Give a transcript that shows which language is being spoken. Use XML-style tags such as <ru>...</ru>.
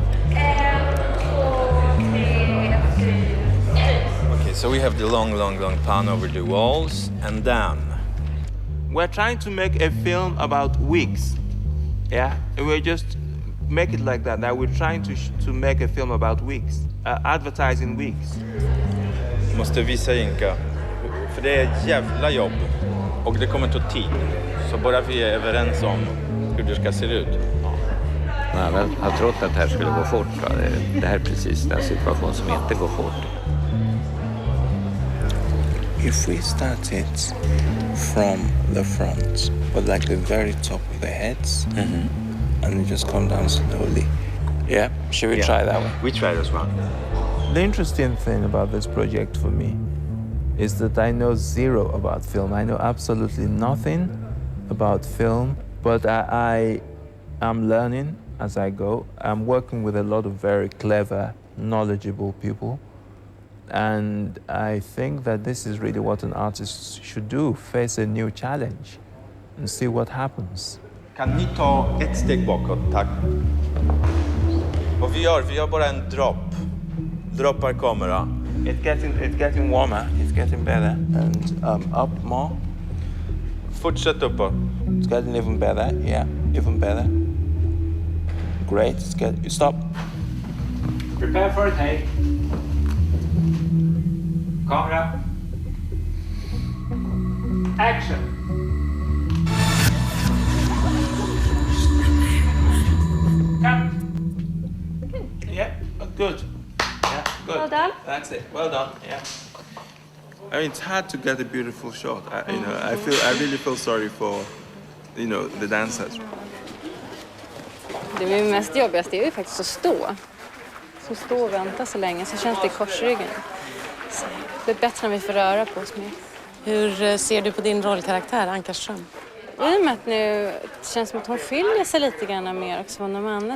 <en>Okay, so we have the long pan over the walls, and then We're trying to make a film about wigs. Yeah, we're just make it like that. That we're trying to make a film about wigs, advertising wigs.</en> <sv>måste visa Yinka, för det är ett jävla jobb och det kommer ta tid. Så bara vi är överens om hur det ska se ut. Jag har trott att det här skulle gå fort. Va? Det här är precis den situation som inte går fort.</sv> <en>If we start it from the front, but like the very top of the heads, and we just come down slowly. Yeah, should we try that one? We try this one. The interesting thing about this project for me is that I know zero about film. I know absolutely nothing about film, but I am learning as I go. I'm working with a lot of very clever, knowledgeable people. And I think that this is really what an artist should do, face a new challenge and see what happens.</en> <sv>Kan ni ta ett steg bakåt, tack? Och vi gör bara en dropp. Droppar kamera.</sv> <en>It's getting warmer, it's getting better. And up more.</en> <sv>Fortsätt uppåt.</sv> <en>It's getting even better, yeah, even better. Great, stop. Prepare for a take. Camera. Action. Cut. Yeah, good. Yeah, good. Well done. That's it. Well done. Yeah. I mean, it's hard to get a beautiful shot. I really feel sorry for, the dancers.</en> <sv>Det är mest jobbigast är ju faktiskt att stå. Så stå och vänta så länge så känns det i korsryggen. Så det är bättre när vi får röra på oss mer. Hur ser du på din rollkaraktär, Ankarström? I och med att nu det känns som att hon skiljer sig lite grann mer också från de andra.</sv>